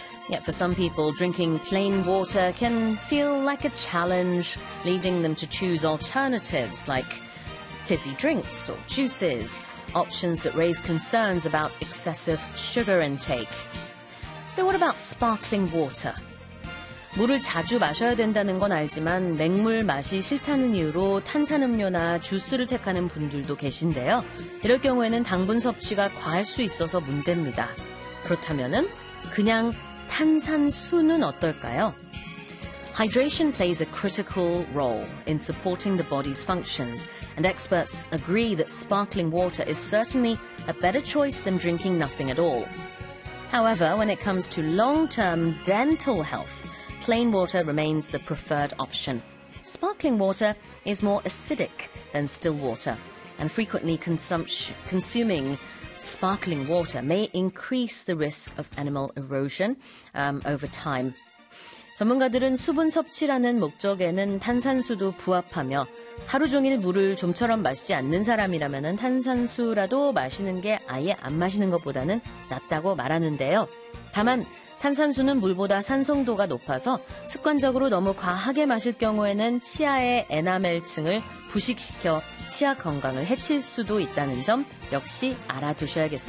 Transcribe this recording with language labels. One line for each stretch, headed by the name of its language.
English: Yet for some people, drinking plain water can feel like a challenge, leading them to choose alternatives like fizzy drinks or juices, options that raise concerns about excessive sugar intake. So what about sparkling water?
Korean: 물을 자주 마셔야 된다는 건 알지만 맹물 맛이 싫다는 이유로 탄산음료나 주스를 택하는 분들도 계신데요. 이럴 경우에는 당분 섭취가 과할 수 있어서 문제입니다. 그렇다면은 그냥 탄산수는 어떨까요?
English: Hydration plays a critical role in supporting the body's functions, and experts agree that sparkling water is certainly a better choice than drinking nothing at all. However, when it comes to long-term dental health, plain water remains the preferred option. Sparkling water is more acidic than still water, and frequently consuming sparkling water may increase the risk of enamel erosion over time.
Korean: 전문가들은 수분 섭취라는 목적에는 탄산수도 부합하며 하루 종일 물을 좀처럼 마시지 않는 사람이라면 탄산수라도 마시는 게 아예 안 마시는 것보다는 낫다고 말하는데요. 다만 탄산수는 물보다 산성도가 높아서 습관적으로 너무 과하게 마실 경우에는 치아의 에나멜층을 부식시켜 치아 건강을 해칠 수도 있다는 점 역시 알아두셔야겠습니다.